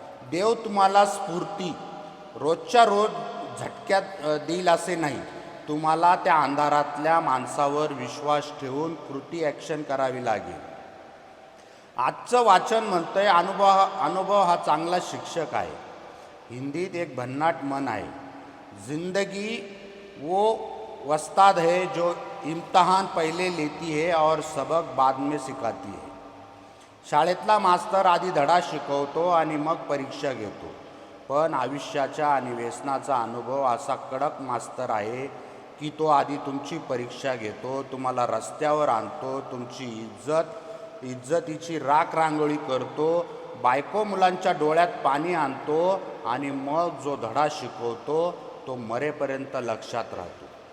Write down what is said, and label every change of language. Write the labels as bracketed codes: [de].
[mr] देव तुम्हाला स्फूर्ती रोजच्या रोज झटक्यात देईल असे नाही. तुम्हाला त्या अंधारातल्या माणसावर विश्वास ठेवून कृती ॲक्शन करावी लागेल. आजचं वाचन म्हणतंय, अनुभव हा चांगला शिक्षक आहे. हिंदीत एक भन्नाट म्हण आहे, [hi] जिंदगी वो वस्ताद है जो इम्तिहान पहले लेती है और सबक बाद में सिखाती है. [mr] शाळेतला मास्तर आधी धडा शिकवतो आणि मग परीक्षा घेतो. पण आयुष्याचा आणि व्यसनाचा अनुभव असा कडक मास्तर आहे की तो आधी तुमची परीक्षा घेतो, तुम्हाला रस्त्यावर आणतो, तुमची इज्जतीची राखरांगोळी करतो, बायको मुलांच्या डोळ्यात पाणी आणतो आणि मग जो धडा शिकवतो तो मरेपर्यंत लक्षात राहतो.